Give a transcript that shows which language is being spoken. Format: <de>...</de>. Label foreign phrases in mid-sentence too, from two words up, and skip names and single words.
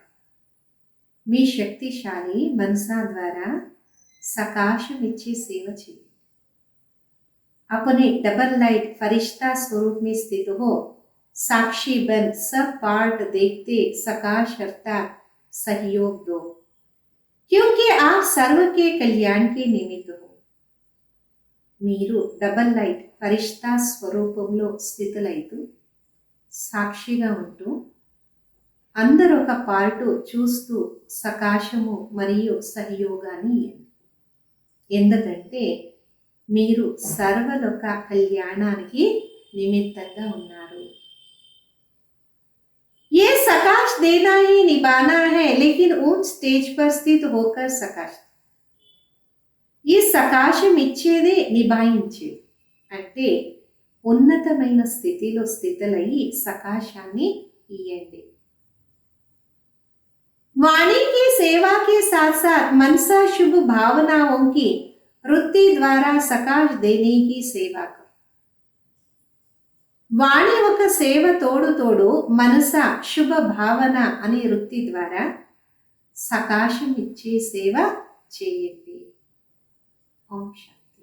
<te>మీ శక్తిశాలి మనసా ద్వారా సకాశం ఇచ్చే సేవ చేయండి.</te> <hi>अपने</hi> <en>double light</en> <hi>फरिश्ता स्वरूप में स्थित हो साक्षी बन सब पार्ट देखते सकाश अर्थात सहयोग दो, क्योंकि आप सर्व के कल्याण के निमित्त हो.</hi> <te>మీరు</te> <en>double light</en> <te>ఫరిష్తా స్వరూపంలో స్థితులైతూ సాక్షిగా ఉంటూ అందరూ ఒక పార్టు చూస్తూ సకాశము మరియు సహయోగాన్ని ఇవ్వండి. ఎందుకంటే మీరు సర్వలోక కళ్యాణానికి నిమిత్తంగా ఉన్నారు.</te> <hi>ये सकाश देना ही निभाना है, लेकिन ऊंच स्टेज पर स्थित होकर सकाश.</hi> <te>ఈ సకాశం ఇచ్చేదే నిభాయించేది, అంటే ఉన్నతమైన స్థితిలో స్థితులయ్యి సకాశాన్ని ఇయ్యండి.</te> <hi>वाणी की सेवा के साथ साथ मनसा शुभ भावनाओं की वृत्ति द्वारा सकाश देने की सेवा करो.</hi> <te>వాణి ఒక సేవ తోడు తోడు మనస శుభ భావన అనే వృత్తి ద్వారా సకాశం ఇచ్చే సేవ చేయండి. ఓం శాంతి.</te>